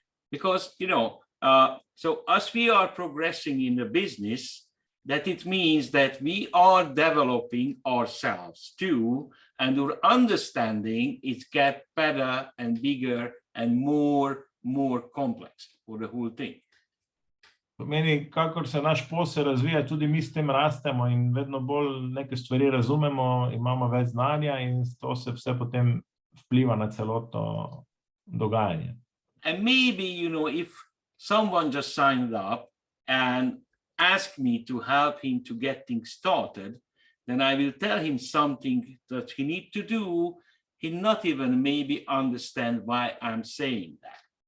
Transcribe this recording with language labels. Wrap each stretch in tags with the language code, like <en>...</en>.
<en>Because, so as we are progressing in the business, that it means that we are developing ourselves too, and our understanding is get better and bigger and more complex for the whole thing.</en> <sl>Pomeni, kakor se naš posel razvija, tudi mi s tem rastemo in vedno bolj neke stvari razumemo, imamo več znanja in to se vse potem vpliva na celotno dogajanje.</sl> <en>And maybe, if someone just signed up and asked me to help him to get things started, then I will tell him something that he needs to do. He not even maybe understand why I'm saying that.</en>